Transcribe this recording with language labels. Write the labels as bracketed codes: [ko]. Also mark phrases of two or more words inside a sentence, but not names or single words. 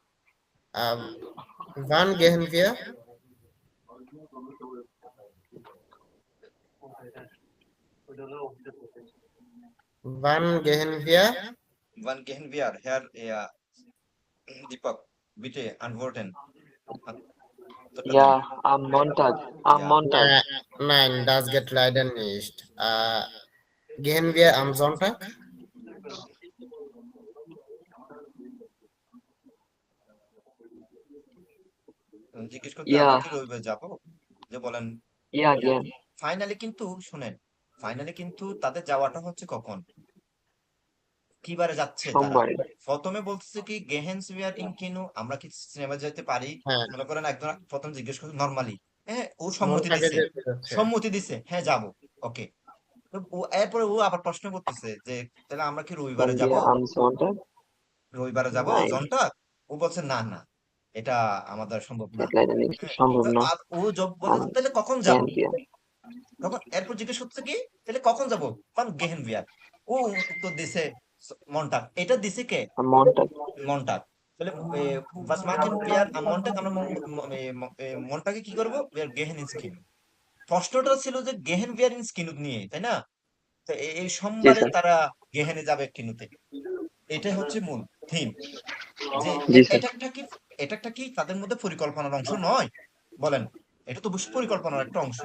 [de] Wann gehen wir? Wann gehen wir? Wann gehen wir? Herr Deepak, bitte antworten. Ja, am Montag. Am Ja. Montag. Nein, das geht leider nicht. Gehen wir am Sonntag? [bn] জিজ্ঞেস করতে [de] Ja. [bn] আবার কি রইবে যাবো, যে বলেন। [de] Ja, gern. [bn] ফাইনালি কিন্তু শুনেন, ফাইনালি কিন্তু তাদের যাওয়াটা হচ্ছে কখন, কি বারে যাচ্ছে তারা। সোমবার। প্রথমে বলতেছে কি [de] gehen wir ins Kino, [bn] আমরা কি সিনেমা যেতে পারি। হ্যাঁ। মনে করেন একজন প্রথম জিজ্ঞেস করছে নরমালি, হ্যাঁ ও সম্মতি মনটাকে দিছে, যেতে যাচ্ছে। সম্মতি দিছে, হ্যাঁ যাবো, ওকে। তো এরপরে ও আবার প্রশ্ন করতেছে যে তাহলে আমরা কি রবিবারে [de] Wenn [bn] যাব? [de] wir am Sonntag? [bn] রবিবারে যাব [de] Nein, [bn] জনটা? ও বলছে না না, এটা আমাদের সম্ভব না। [de] wird leider nicht [bn] হ্যাঁ, সম্ভব না। আর ও বলে [de] Aber [bn] তাহলে কখন যাব? [de] gehen wir. [bn] তখন এরপর জিজ্ঞেস করছে কি তাহলে কখন যাব? কারণ [de] gehen wir [bn] ও উত্তর দিছে মন্টাক। এটা দিছে কে? [de] Am Montag. মন্টাক। তাহলে was machen wir am Montag? [bn] আমরা মনটাকে কি করবো? [de] Wir gehen ins Kino। [bn] প্রশ্নটা ছিল যে [de] gehen wir ins Kino [bn] নিয়ে, তাই না? তো এই জি সোমবারে স্যার। তারা গেহেনে যাবে কিনুতে। এটাই হচ্ছে মূল থিম। যে জি স্যার। এটা একটা কি তাদের মধ্যে পরিকল্পনার অংশ নয়? বলেন, এটা তো অবশ্যই পরিকল্পনার একটা অংশ।